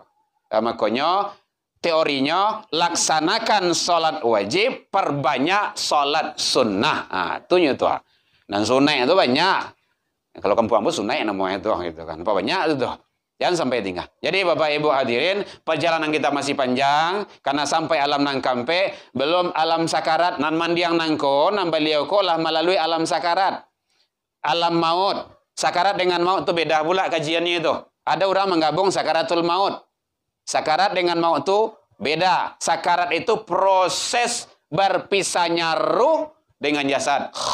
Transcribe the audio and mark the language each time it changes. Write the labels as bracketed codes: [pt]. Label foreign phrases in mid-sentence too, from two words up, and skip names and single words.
[id] Makanya teorinya laksanakan solat wajib, perbanyak solat sunnah. Itunya tuh. Dan sunnah itu banyak. Kalau kampung-kampung sunnah namanya itu gitu kan. Banyak itu tuh. Jangan sampai tinggal. Jadi Bapak Ibu hadirin, perjalanan kita masih panjang karena sampai alam nang kampe, belum alam sakarat [min] nan mandiang nangko, nan beliau ko lah [id] melalui alam sakarat. Alam maut. Sakarat dengan maut itu beda pula kajiannya itu. Ada orang menggabung sakaratul maut. Sakarat dengan maut itu beda. Sakarat itu proses berpisahnya ruh dengan jasad.